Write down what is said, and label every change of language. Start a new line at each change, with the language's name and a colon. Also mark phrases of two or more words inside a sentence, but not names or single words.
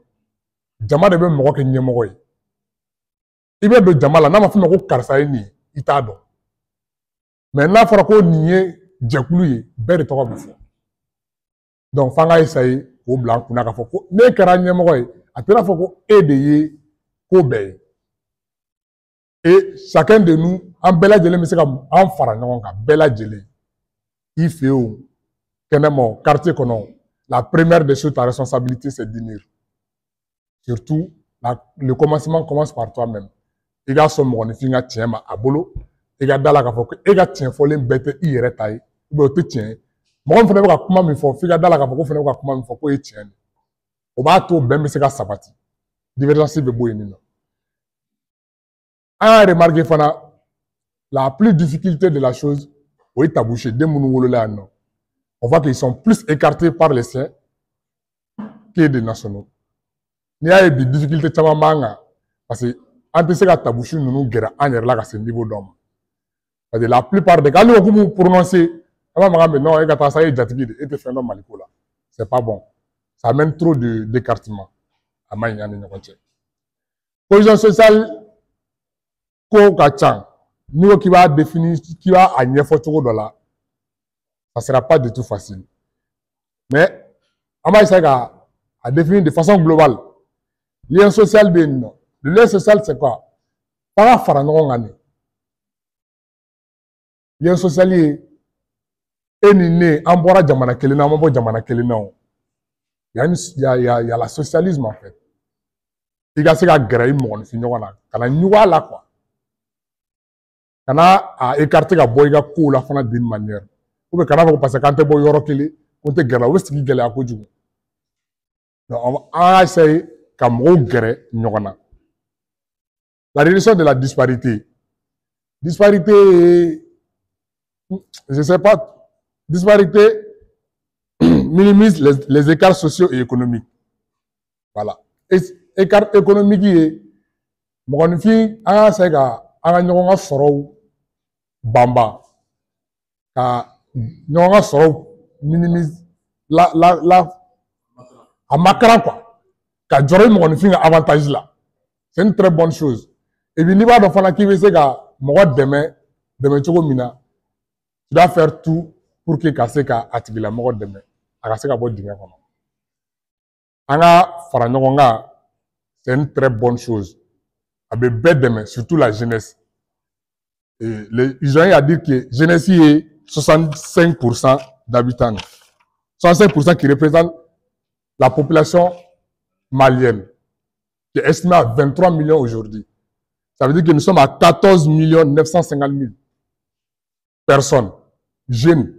Bambara: Jama de bɛ mɔgɔ kɛ ɲɛmɔgɔ ye. I bɛ don jama la n'a ma fɔ ma ko karisa ye nin ye i t'a dɔn. Mais n'a fɔra ko nin ye jɛkulu ye bɛɛ de tɔgɔ bɛ fɔ. Donc f'an ka essayer k'o bila an kunna k'a fɔ ko n'e kɛra ɲɛmɔgɔ ye a tɛ n'a fɔ ko e de ye ko bɛɛ ye.
French: Et chacun de nous,
Bambara: en bel lajɛlen bɛ se ka an fara ɲɔgɔn kan bɛɛ lajɛlen. I fɛ o kɛnɛma quartier kɔnɔ la
French: première des choses ta responsabilité c'est d'unir. Surtout le commencement commence par toi-même.
Bambara: I ka sɔn mɔgɔninfin ka tiɲɛ ma a bolo. I ka da la k'a fɔ ko e ka tiɲɛ fɔlen bɛɛ tɛ i yɛrɛ ta ye
French: ou bien
Bambara: o tɛ tiɲɛ ye. Mɔgɔ min fana bɛ ka kuma min fɔ f'i ka da la k'a fɔ ko fana bɛ ka kuma min fɔ k'o ye tiɲɛ de. O b'a to bɛn bɛ se ka sabati. Divergence bɛ bɔ yen nɔ. An y'a remarqué fana
French: la plus difficulté de la chose
Bambara: o ye tabouché den minnu wolola yan nɔ.
French: On voit qu'ils sont plus écartés par les siens que des nationaux.
Bambara: N'i y'a ye bi difficulté caman b'an kan
French: parce que
Bambara: an tɛ se ka tabouché ninnu gɛrɛ an yɛrɛ la ka se niveau dɔ ma.
French: Parce que la plupart des cas
Bambara: hali ko m'u prononcer an b'a makan mɛ non e ka taa sa e ye jatigi de e tɛ fɛn dɔn Maliko la.
French: C'est pas bon. Ça amène trop d'écartement.
Bambara: A ma ɲi an ni ɲɔgɔn cɛ.
French: Cohésion sociale
Bambara: ko ka ca n'i ko k'i b'a définir k'i b'a a ɲɛfɔ cogo dɔ la
French: ça sera pas du tout facile mais on va essayer à définir de façon globale lien social
Bambara: bɛ yen nɔ
French: le lien social c'est quoi
Bambara: f'a ka fara ɲɔgɔn kan de lien social ye e ni ne an bɔra jamana kelen na an ma bɔ jamana kelen na o y a
French: la socialisme en fait
Bambara: i ka se ka gɛrɛ i mɔgɔninfin ɲɔgɔn na ka na ɲugun a la quoi kana a écarter ka bɔ i ka kow la fana
French: d'une manière ou bien
Bambara: kana fɔ ko
French: parce que
Bambara: k'an tɛ bɔ yɔrɔ kelen ko n tɛ gɛrɛ o bɛ sigi gɛlɛya kojugu donc an y'a essayer ka mɔgɔw gɛrɛ ɲɔgɔn na
French: la réduction de la disparité je sais pas disparité minimise les écarts sociaux et économiques voilà écart économique
Bambara: ye mɔgɔninfin an y'a essayer ka an ka ɲɔgɔn ka sɔrɔw banba ka ɲɔgɔn ka sɔrɔw minimise a makaran quoi ka jɔrɔ i mɔgɔninfin ka avantage la
French: c'est une très bonne chose et puis
Bambara: n'i b'a dɔn fana k'i bɛ se ka mɔgɔ dɛmɛ cogo min na
French: tu dois faire tout pour que
Bambara: ka se ka a tigilamɔgɔ dɛmɛ a ka se ka bɔ dingɛ kɔnɔ an ka fara ɲɔgɔn kan
French: c'est une très bonne chose
Bambara: a bɛ bɛɛ dɛmɛ
French: surtout la jeunesse ils ont eu à dire que jeunesse est 65% d'habitants 65% qui représentent la population malienne qui est estimée à 23 millions aujourd'hui. Ça veut dire que nous sommes à 14 950 000 personnes jeunes.